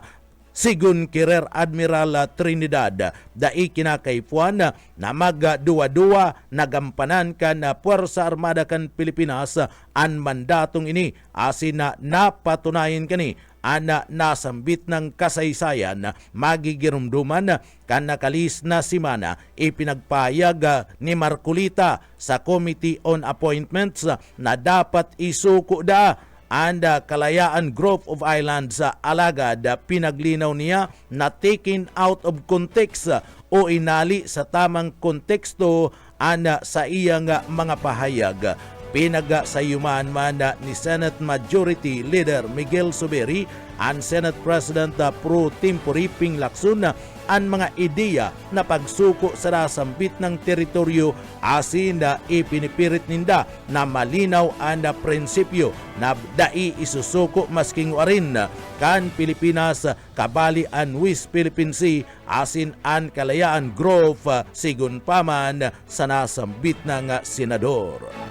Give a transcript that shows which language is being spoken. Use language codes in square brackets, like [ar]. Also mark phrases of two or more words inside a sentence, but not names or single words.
[bik] Sigun Rear Admiral Trinidad, dai kinakaipuan na magduwa-duwa nagampanan kan Puwersa Armada kan Pilipinas ang mandatong ini asin na napatunayan kani ana nasambit ng kasaysayan magigirumduman kan nakalis na simana ipinagpayag ni Marcolita sa Committee on Appointments na dapat isuko ang Kalayaan Group of Islands alagad pinaglinaw niya na [en] taken out of context [bik] o inali sa tamang konteksto sa iyang mga pahayag. Pinagsayuman man ni Senate Majority Leader Miguel Zubiri ang Senate President pro tempore Ping Lacson ang mga ideya na pagsuko sa nasambit ng teritoryo asin na ipinipirit ninda na malinaw ang prinsipyo na dai isusuko masking warin kan Pilipinas kabali ang West Philippine Sea asin ang Kalayaan Group sigun paman sa nasambit ng senador.